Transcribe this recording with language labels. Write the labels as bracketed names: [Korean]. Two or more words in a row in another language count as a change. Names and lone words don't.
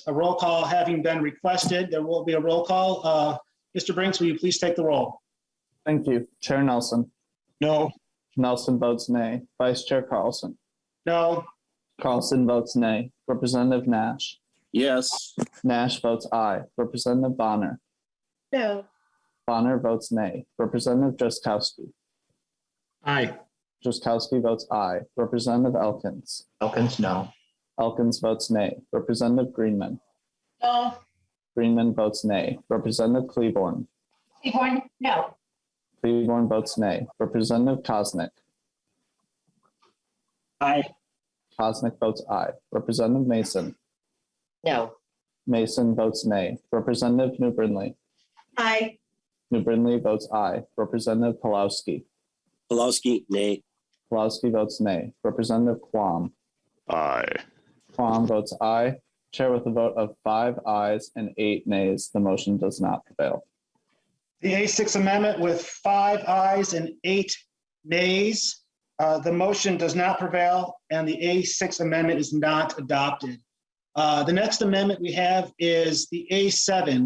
[English] A roll call having been requested, there will be a roll call. Mr. Brinks, will you please take the roll? Thank you. Chair Nelson. No. Nelson votes nay. Vice Chair Carlson. No. Carlson votes nay. Representative Nash. Yes. Nash votes aye. Representative Bonner. No. Bonner votes nay. Representative Drazkowski. Aye. Drazkowski votes aye. Representative Elkins. Elkins, no. Elkins votes nay. Representative Greenman. No. Greenman votes nay. Representative Cleaborn. Seaborn, no. Cleaborn votes nay. Representative Kosnick. Aye. Kosnick votes aye. Representative Mason. No. Mason votes nay. Representative New Brindley. Aye. New Brindley votes aye. Representative Pulowski. Pulowski, nay. Pulowski votes nay. Representative Quam. Aye. Quam votes aye. Chair with a vote of 5 ayes and 8 nays, the motion does not prevail. The A6 Amendment with 5 ayes and 8 nays. The motion does not prevail and the A6 Amendment is not adopted. The next amendment we have is the A7.